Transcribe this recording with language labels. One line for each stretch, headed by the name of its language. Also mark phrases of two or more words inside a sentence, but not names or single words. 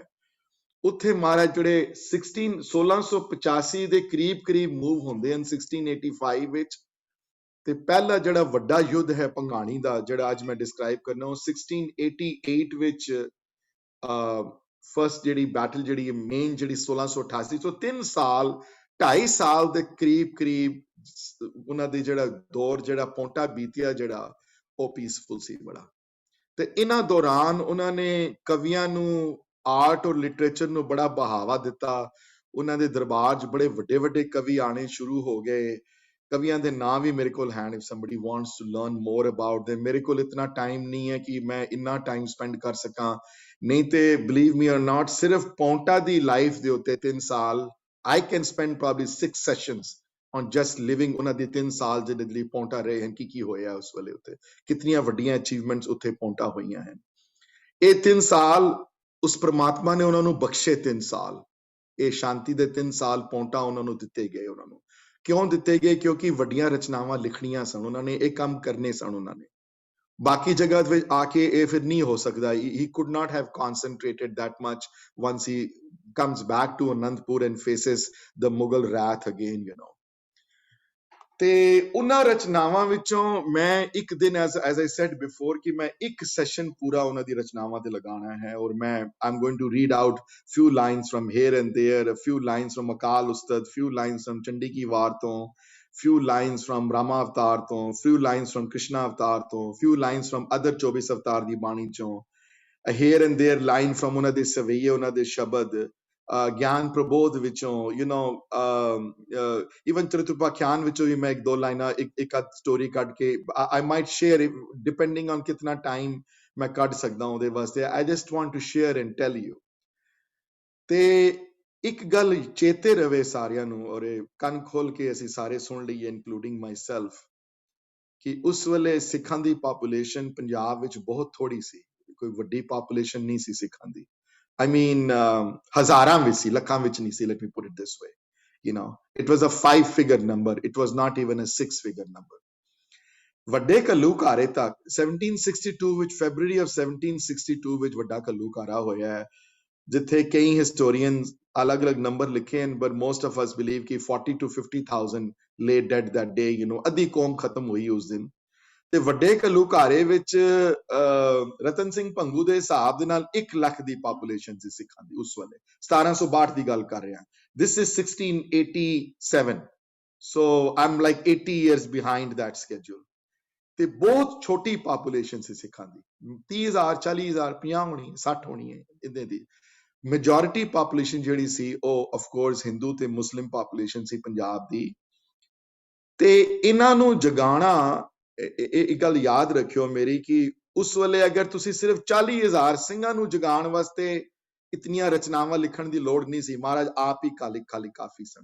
Punjabi: ਉੱਥੇ ਮਹਾਰਾਜ ਜਿਹੜੇ 1685 ਦੇ ਕਰੀਬ ਮੂਵ ਹੁੰਦੇ ਹਨ 1685 ਵਿੱਚ, ਤੇ ਪਹਿਲਾ ਜਿਹੜਾ ਵੱਡਾ ਯੁੱਧ ਹੈ ਭੰਗਾਣੀ ਦਾ, ਜਿਹੜਾ ਅੱਜ ਮੈਂ ਡਿਸਕ੍ਰਾਈਬ ਕਰਨਾ, ਉਹ 1688 ਵਿੱਚ ਫਸਟ ਜਿਹੜੀ ਬੈਟਲ ਜਿਹੜੀ ਮੇਨ ਜਿਹੜੀ 1688, ਸੋ 3 ਸਾਲ 2.5 ਸਾਲ ਦੇ ਕਰੀਬ ਉਹਨਾਂ ਦੀ ਜਿਹੜਾ ਦੌਰ ਜਿਹੜਾ ਪੌਂਟਾ ਬੀਤਿਆ ਜਿਹੜਾ ਉਹ ਪੀਸਫੁਲ ਸੀ ਬੜਾ। ਤੇ ਇਹਨਾਂ ਦੌਰਾਨ ਉਹਨਾਂ ਨੇ ਕਵੀਆਂ ਨੂੰ, ਆਰਟ ਔਰ ਲਿਟਰੇਚਰ ਨੂੰ ਬੜਾ ਬਹਾਵਾ ਦਿੱਤਾ। ਉਹਨਾਂ ਦੇ ਦਰਬਾਰ 'ਚ ਬੜੇ ਵੱਡੇ ਵੱਡੇ ਕਵੀ ਆਣੇ ਸ਼ੁਰੂ ਹੋ ਗਏ। ਕਵੀਆਂ ਦੇ ਨਾਂ ਵੀ ਮੇਰੇ ਕੋਲ ਹਨ,
English: if somebody wants to learn more about them।
Punjabi: ਮੇਰੇ ਕੋਲ ਇਤਨਾ ਟਾਈਮ ਨਹੀਂ ਹੈ ਕਿ ਮੈਂ ਇੰਨਾ
English: time spend
Punjabi: ਕਰ ਸਕਾਂ, ਨਹੀਂ ਤੇ
English: believe me or not
Punjabi: ਸਿਰਫ ਪੌਂਟਾ ਦੀ ਲਾਈਫ ਦੇ ਉੱਤੇ 3 ਸਾਲ
English: I can spend probably 6 sessions on just living
Punjabi: ਉਹਨਾਂ ਦੇ 3 ਸਾਲ ਜਿਹੜੇ ਲਈ ਪੌਂਟਾ ਰਹੇ ਹਨ, ਕੀ ਹੋਇਆ ਉਸ ਵੇਲੇ ਉੱਤੇ, ਕਿਤਨੀਆਂ ਵੱਡੀਆਂ ਅਚੀਵਮੈਂਟਸ ਉੱਥੇ ਪੌਂਟਾ ਹੋਈਆਂ ਹਨ। ਇਹ 3 ਸਾਲ ਉਸ ਪ੍ਰਮਾਤਮਾ ਨੇ ਉਹਨਾਂ ਨੂੰ ਬਖਸ਼ੇ 3 ਸਾਲ, ਇਹ ਸ਼ਾਂਤੀ ਦੇ 3 ਸਾਲ ਪੌਂਟਾ ਉਹਨਾਂ ਨੂੰ ਦਿੱਤੇ ਗਏ। ਉਹਨਾਂ ਨੂੰ ਕਿਉਂ ਦਿੱਤੇ ਗਏ? ਕਿਉਂਕਿ ਵੱਡੀਆਂ ਰਚਨਾਵਾਂ ਲਿਖਣੀਆਂ ਸਨ ਉਹਨਾਂ ਨੇ, ਇਹ ਕੰਮ ਕਰਨੇ ਸਨ ਉਹਨਾਂ ਨੇ। ਬਾਕੀ ਜਗ੍ਹਾ ਵਿੱਚ ਆ ਕੇ ਇਹ ਫਿਰ ਨਹੀਂ ਹੋ ਸਕਦਾ।
English: He could not have concentrated that much once he comes back to Anandpur and faces the Mughal wrath again, you know।
Punjabi: ਤੇ ਉਹਨਾਂ ਰਚਨਾਵਾਂ ਵਿੱਚੋਂ ਮੈਂ ਇੱਕ ਦਿਨ
English: as I said before
Punjabi: ਕਿ ਮੈਂ ਇੱਕ ਸੈਸ਼ਨ ਪੂਰਾ ਉਹਨਾਂ ਦੀ ਰਚਨਾਵਾਂ ਤੇ ਲਗਾਉਣਾ ਹੈ, ਔਰ ਮੈਂ
English: I'm going to read out few lines from here and there, a few lines from Akal Ustad, few lines from Chandi Ki War ਤੋਂ, few lines from Rama Avatar ਤੋਂ, few lines from Krishna Avatar ਤੋਂ, few lines from other
Punjabi: 24 ਅਵਤਾਰ ਦੀ ਬਾਣੀ ਚੋਂ,
English: a here and there line from ਉਹਨਾਂ ਦੇ ਸਵਈਏ, ਉਹਨਾਂ ਦੇ ਸ਼ਬਦ, ਗਿਆਨ ਪ੍ਰਬੋਧ ਵਿੱਚੋਂ, you know, even
Punjabi: ਚਤੁਰਪਾਖਿਆਨ ਵਿੱਚੋਂ ਵੀ ਮੈਂ 1-2 ਲਾਈਨਾਂ ਇੱਕ ਅੱਧ ਸਟੋਰੀ ਕੱਢ ਕੇ
English: I might share it depending on
Punjabi: ਕਿਤਨਾ ਟਾਈਮ ਮੈਂ ਕੱਢ ਸਕਦਾ ਉਹਦੇ ਵਾਸਤੇ।
English: I just want to share and tell you।
Punjabi: ਤੇ ਇੱਕ ਗੱਲ ਚੇਤੇ ਰਵੇ ਸਾਰਿਆਂ ਨੂੰ, ਔਰ ਕੰਨ ਖੋਲ ਕੇ ਅਸੀਂ ਸਾਰੇ ਸੁਣ ਲਈਏ
English: including myself,
Punjabi: ਕਿ ਉਸ ਵੇਲੇ ਸਿੱਖਾਂ ਦੀ ਪਾਪੂਲੇਸ਼ਨ ਪੰਜਾਬ ਵਿੱਚ ਬਹੁਤ ਥੋੜੀ ਸੀ, ਕੋਈ ਵੱਡੀ ਪਾਪੂਲੇਸ਼ਨ ਨਹੀਂ ਸੀ ਸਿੱਖਾਂ ਦੀ।
English: I mean,
Punjabi: ਹਜ਼ਾਰਾਂ ਵਿੱਚ ਸੀ, ਲੱਖਾਂ ਵਿੱਚ ਨਹੀਂ ਸੀ।
English: Let me put it this way, you know, it was a 5-figure number, it was not even a 6-figure number।
Punjabi: ਵੱਡੇ ਘੱਲੂਘਾਰੇ ਤੱਕ 1762 ਵਿੱਚ,
English: February of 1762
Punjabi: ਵਿੱਚ ਵੱਡਾ ਘੱਲੂਘਾਰਾ ਹੋਇਆ ਹੈ, ਜਿੱਥੇ ਕਈ ਹਿਸਟੋਰੀਅਨਸ ਅਲੱਗ-ਅਲੱਗ ਨੰਬਰ ਲਿਖੇ ਹਨ,
English: but most of us believe
Punjabi: ਕਿ
English: 40 to 50,000 lay dead that day, you know,
Punjabi: ਅੱਧੀ ਕੌਮ ਖਤਮ ਹੋਈ ਉਸ ਦਿਨ। ਤੇ ਵੱਡੇ ਘੱਲੂਘਾਰੇ ਵਿੱਚ ਰਤਨ ਸਿੰਘ ਭੰਗੂ ਦੇ ਹਿਸਾਬ ਦੇ ਨਾਲ 1 ਲੱਖ ਦੀ ਪਾਪੂਲੇਸ਼ਨ ਸੀ ਸਿੱਖਾਂ ਦੀ ਉਸ ਵੇਲੇ। 1762 ਦੀ ਗੱਲ ਕਰ ਰਿਹਾ।
English: This is 1687, so I'm like 80 years behind that schedule।
Punjabi: ਤੇ ਬਹੁਤ ਛੋਟੀ ਪਾਪੂਲੇਸ਼ਨ ਸੀ ਸਿੱਖਾਂ ਦੀ, 30,000 40,000 50 ਹੋਣੀ, 60 ਹੋਣੀ ਹੈ ਇਹਦੇ ਦੀ। ਮੈਜੋਰਿਟੀ ਪਾਪੂਲੇਸ਼ਨ ਜਿਹੜੀ ਸੀ ਉਹ
English: of course
Punjabi: ਹਿੰਦੂ ਤੇ ਮੁਸਲਿਮ ਪਾਪੂਲੇਸ਼ਨ ਸੀ ਪੰਜਾਬ ਦੀ। ਤੇ ਇਹਨਾਂ ਨੂੰ ਜਗਾਣਾ, ਇੱਕ ਗੱਲ ਯਾਦ ਰੱਖਿਓ ਮੇਰੀ, ਕਿ ਉਸ ਵੇਲੇ ਅਗਰ ਤੁਸੀਂ ਸਿਰਫ 40,000 ਸਿੰਘਾਂ ਨੂੰ ਜਗਾਉਣ ਵਾਸਤੇ ਇਤਨੀਆਂ ਰਚਨਾਵਾਂ ਲਿਖਣ ਦੀ ਲੋੜ ਨਹੀਂ ਸੀ, ਮਹਾਰਾਜ ਆਪ ਹੀ ਖਾਲੀ ਕਾਫੀ ਸਨ।